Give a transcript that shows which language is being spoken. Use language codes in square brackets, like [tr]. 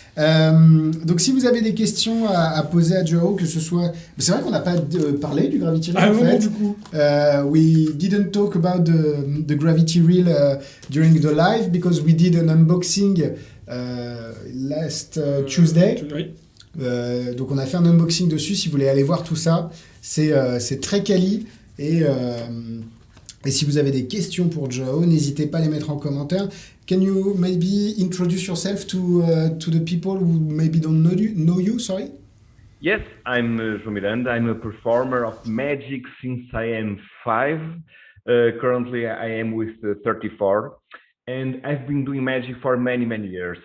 [fr] Donc si vous avez des questions à poser à Joao, que ce soit... C'est vrai qu'on n'a pas parlé du Gravity Reel Ah en non, non, fait. du coup. [en] We didn't talk about the Gravity Reel during the live because we did an unboxing last Tuesday. [fr] Oui. Donc on a fait un unboxing dessus, si vous voulez aller voir tout ça, c'est très quali et si vous avez des questions pour Joao, n'hésitez pas à les mettre en commentaire. [en] Can you maybe introduce yourself to the people who maybe don't know you? Sorry. Yes, I'm João Miranda. I'm a performer of magic since I am 5. Currently, I am with 34. And I've been doing magic for many, many years.